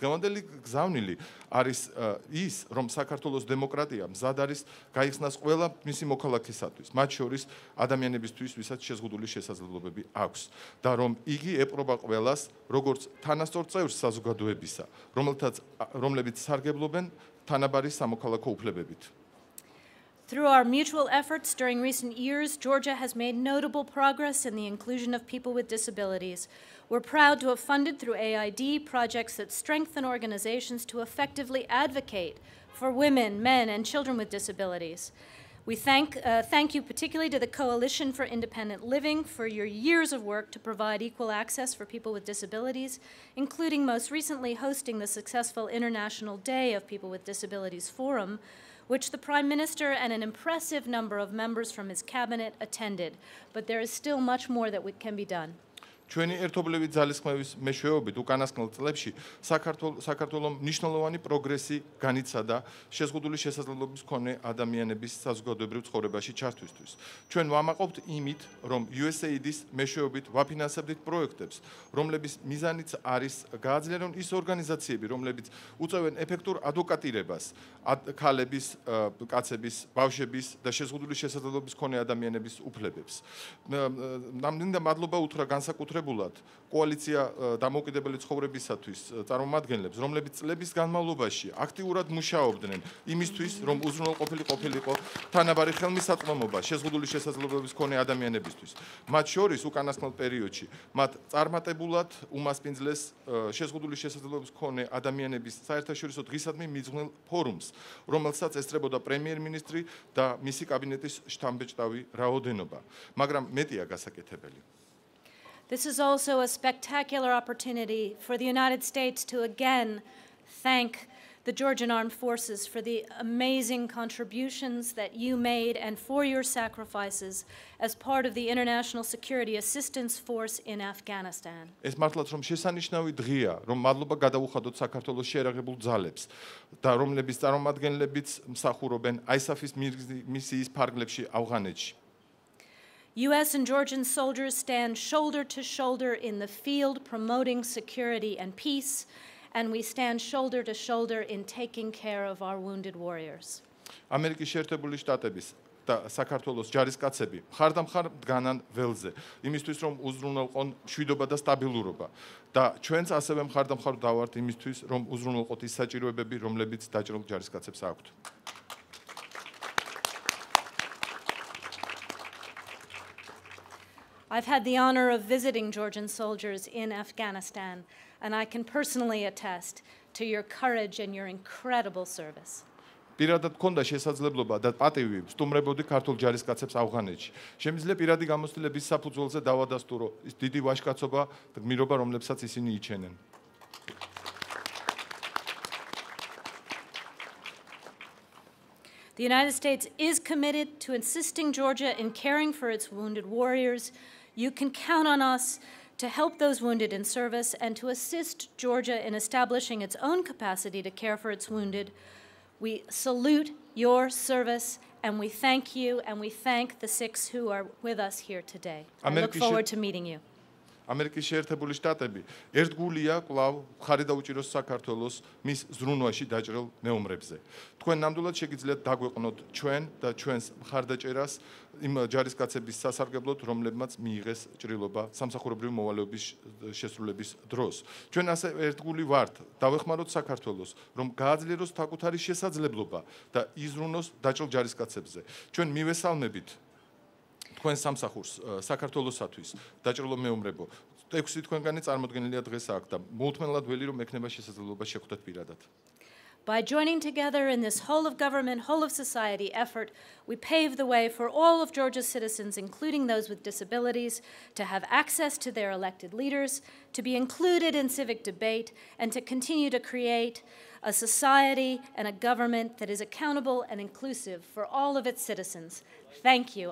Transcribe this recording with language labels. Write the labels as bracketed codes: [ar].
[ka] დღევანდელი გზავნილი არის ის, რომ საქართველოს დემოკრატია მზად არის გაიხსნას ყველა მისი მოქალაქისათვის, მათ შორის ადამიანებისთვის, ვისაც შეზღუდული შესაძლებლობები აქვს და რომ იგი ეპყრობა ყველას, როგორც თანასწორ წევრს საზოგადოებისა, რომლებიც სარგებლობენ თანაბარი სამოქალაქო უფლებებით. [en] Through our mutual efforts during recent years, Georgia has made notable progress in the inclusion of people with disabilities. We're proud to have funded through AID projects that strengthen organizations to effectively advocate for women, men, and children with disabilities. We thank you particularly to the Coalition for Independent Living for your years of work to provide equal access for people with disabilities, including most recently hosting the successful International Day of People with Disabilities Forum, which the Prime Minister and an impressive number of members from his cabinet attended. But there is still much more that can be done. [ka] ჩვენი ერთობლივი ძალისხმევის მეშვეობით უკანასკნელ წლებში საქართველოს მნიშვნელოვანი პროგრესი განიცადა შეზღუდული შესაძლებლობის მქონე ადამიანების საზოგადოებრივ ცხოვრებაში ჩართვისთვის. ჩვენ ვამაყობთ იმით, რომ USAID-ის მეშვეობით ვაფინანსებდით პროექტებს, რომლების მიზანიც არის გააძლიერონ ის ორგანიზაციები, რომლებიც უწევენ ეფექტურ ადვოკატირებას ქალების, კაცების, ბავშვების და შეზღუდული შესაძლებლობის მქონე ადამიანების უფლებებს. ნამდვილად მადლობა უთხრა განსაკუთრებულად კოალიცია დამოუკიდებელი ცხოვრებისათვის წარმომადგენლებს, რომლებიც წლების განმავლობაში აქტიურად მუშაობდნენ იმისთვის, რომ უზრუნველყოფილი ყოფილიყო თანაბარი ხელმისაწვდომობა შეზღუდული შესაძლებლობის მქონე ადამიანებისთვის. მათ შორის უკანასკნელ პერიოდში მათ წარმატებულად უმასპინძლეს შეზღუდული შესაძლებლობის მქონე ადამიანების საერთაშორისო დღისადმი მიძღვნილ ფორუმს, რომელსაც ესწრებოდა პრემიერ-მინისტრი და მისი კაბინეტის შთამბეჭდავი რაოდენობა, მაგრამ მეტია გასაკეთებელი. [en] This is also a spectacular opportunity for the United States to again thank the Georgian Armed Forces for the amazing contributions that you made and for your sacrifices as part of the International Security Assistance Force in Afghanistan. [ka] ეს მართლაც რომ შესანიშნავი დღეა, რომ მადლობა გადაუხადოთ საქართველოს შეერაღებულ ძალებს და რომლების წარმომადგენლებიც მსახურობენ ISAF-ის მისიის ფარგლებში ავღანეთში. [en] U.S. and Georgian soldiers stand shoulder to shoulder in the field promoting security and peace, and we stand shoulder to shoulder in taking care of our wounded warriors. [ka] ამერიკის შეერთებული შტატების და საქართველოს ჯარისკაცები მხარდამხარ დგანან ველზე, იმისთვის რომ უზრუნველყონ მშვიდობა და სტაბილურობა და ჩვენც ასევე მხარდამხარ დავართ იმისთვის, რომ უზრუნველყოთ ის საჭიროებები, რომლებიც დაჭრილ ჯარისკაცებს აქვთ. [en] I've had the honor of visiting Georgian soldiers in Afghanistan, and I can personally attest to your courage and your incredible service. [ka] პირადად მქონდა შესაძლებლობა და პატივი ვსტუმრებოდი ქართულ ჯარისკაცებს ავღანეთში. შემიძლია პირადი გამოცდილების საფუძველზე დავადასტურო ის დიდი ვაჟკაცობა და გმირობა, რომლებსაც ისინი იჩენენ. [en] The United States is committed to assisting Georgia in caring for its wounded warriors. You can count on us to help those wounded in service and to assist Georgia in establishing its own capacity to care for its wounded. We salute your service and we thank you and we thank the 6 who are with us here today. I look forward to meeting you. [ka] ამერიკის შეერთებული შტატები ერთგულია კვლავ მხარი დაუჭიროს საქართველოს მის ზრუნვაში დაჭრილ მეომრებზე. თქვენ ნამდვილად შეგიძლიათ დაგვეყნოთ ჩვენ და ჩვენს მხარდაჭერას იმ ჯარისკაცების სასარგებლოდ, რომლებმაც მიიღეს ჭრილობა სამსახურებრივი მოვალეობის შესრულების დროს. ჩვენ ასე ერთგული ვართ, დავეხმაროთ საქართველოს, რომ გააძლიეროს საკუთარი შესაძლებლობა და იზრუნოს დაჭრილ ჯარისკაცებზე. ჩვენ მივესალმებით თქვენ სამსახურს საქართველოსათვის დაჭრილო მეომრებო 6 თქვენგანი წარმოდგენილია დღეს აქ და მოუთმენლად ველი რომ ექნება შესაძლებლობა შეხვდეთ პირადად. [en] By joining together in this whole of government, whole of society effort, we pave the way for all of Georgia's citizens, including those with disabilities, to have access to their elected leaders, to be included in civic debate, and to continue to create a society and a government that is accountable and inclusive for all of its citizens. Thank you.